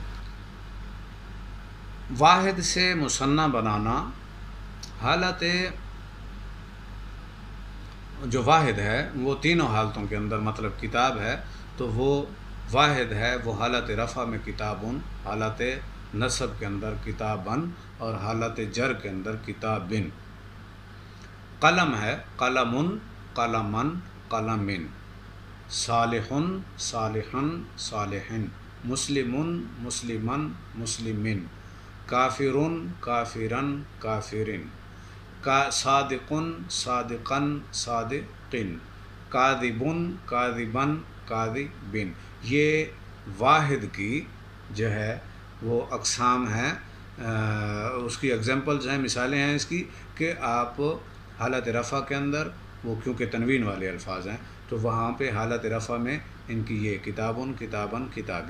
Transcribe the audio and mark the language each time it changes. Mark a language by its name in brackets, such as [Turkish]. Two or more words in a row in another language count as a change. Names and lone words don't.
[Urdu] واحد سے مثنیٰ بنانا، حالت جو واحد ہے وہ تینوں حالتوں کے اندر، مطلب کتاب ہے تو وہ واحد ہے، وہ حالت رفع میں کتابن، حالت نصب کے اندر کتابن، اور حالت جر کے اندر کتابن۔ [Arabic] قلم ہے قلمن قلمن قلمن، صالحن صالحن صالحن، مسلمن مسلمن مسلمن، کافرن کافرن کافرن، صادقن صادقن صادقن، کاذبن کاذبن کاذبن۔ [Urdu] یہ واحد کی جو ہے وہ اقسام ہیں، اس کی ایگزامپلز ہیں، مثالیں ہیں اس کی، کہ آپ حالت رفع کے اندر وہ کیونکہ تنوین والے الفاظ ہیں تو وہاں پہ حالت رفع میں ان کی یہ [Arabic] کتابن کتابن کتابن۔